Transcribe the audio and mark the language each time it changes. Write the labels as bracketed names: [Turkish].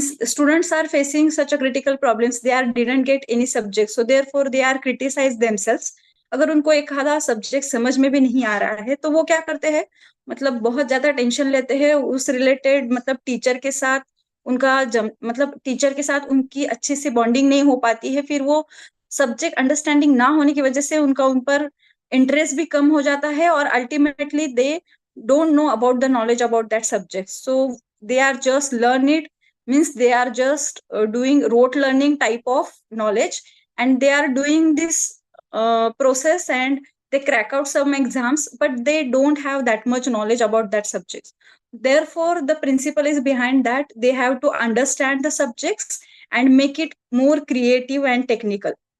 [English] Students are facing such a critical problems. They are didn't get any subject, so therefore they are criticize themselves. [Hindi] अगर उनको एक आधा subject समझ में भी नहीं आ रहा है तो वो क्या करते हैं, मतलब बहुत ज्यादा टेंशन लेते हैं उस रिलेटेड, मतलब टीचर के साथ मतलब टीचर के साथ उनकी अच्छे से बॉन्डिंग नहीं हो पाती है, फिर वो सब्जेक्ट अंडरस्टैंडिंग ना होने की वजह से उनका उन पर इंटरेस्ट भी कम हो जाता है और ultimately [English] They don't know about the knowledge about that subject. So they are just learn it, means they are just doing rote learning type of knowledge, and they are doing this process and they crack out some exams, but they don't have that much knowledge about that subject. Therefore the principle is behind that they have to understand the subjects and make it more creative and technical.